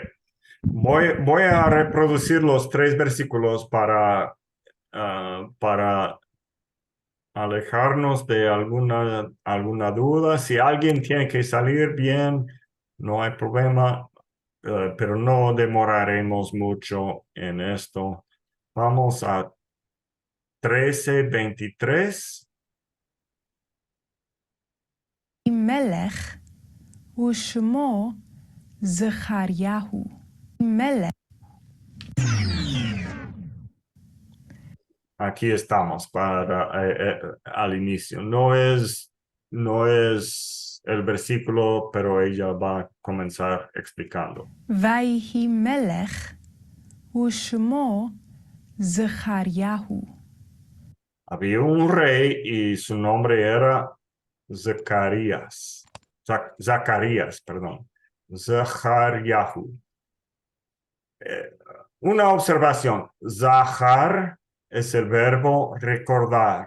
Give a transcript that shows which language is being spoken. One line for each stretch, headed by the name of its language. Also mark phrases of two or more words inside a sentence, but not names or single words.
Spanish: Voy a reproducir los 3 versículos para alejarnos de alguna duda. Si alguien tiene que salir bien, no hay problema, pero no demoraremos mucho en esto. Vamos a 13:23.
Hebrew: Melech ושמו זכריהו. מלך.
Spanish: Aquí estamos para al inicio. No es el versículo, pero ella va a comenzar explicando.
Hebrew: ויהי מלך ושמו זכריהו.
Spanish: Había un rey y su nombre era Zacarías. Zacarías, perdón. Zachariahu. Una observación. Zahar es el verbo recordar.